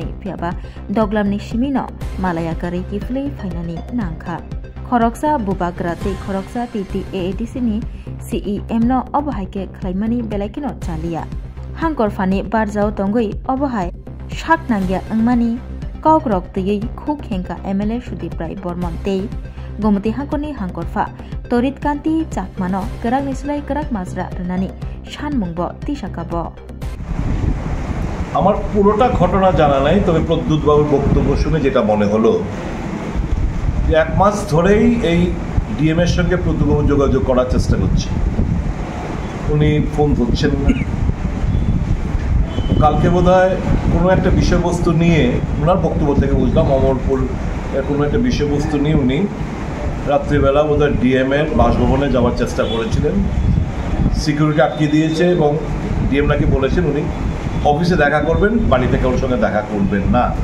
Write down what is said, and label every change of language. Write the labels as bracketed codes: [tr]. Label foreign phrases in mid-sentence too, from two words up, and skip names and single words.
[trp] piaba doglamni shimino malaya kari kiflei fainani nangkha khoroksa bubagra te khoroksa TTT AADC ni CEM no obahaike khlaimani belaikino chalia hangkor fani barjao tongoi obahai shak nangya angmani kogrok tei khuk hengka MLA Sudip Rai Bormon tei Gumati hangkorni hangkorfa torit kanti chakmano kerak nislai kerak mazra ranani shanmungbo tisakabo [bn] আমার পুরোটা ঘটনা জানা নাই তবে প্রদ্যুৎ বাবুর বক্তব্য শুনে যেটা মনে হলো যে এক মাস ধরেই এই ডিএম এর সঙ্গে প্রদ্যুৎ বাবু যোগাযোগ করার চেষ্টা করছে উনি ফোন ধরছেন না কালকে বোধহয় কোনো একটা বিষয়বস্তু নিয়ে ওনার বক্তব্য থেকে বুঝলাম অমরপুর কোনো একটা বিষয়বস্তু নিয়ে উনি রাত্রিবেলা বোধহয় ডিএম এর বাসভবনে যাওয়ার চেষ্টা করেছিলেন সিকিউরিটি আটকে দিয়েছে এবং ডিএম নাকি বলেছেন উনি অফিসে দেখা করবেন বাড়িতে কারোর সঙ্গে দেখা করবেন না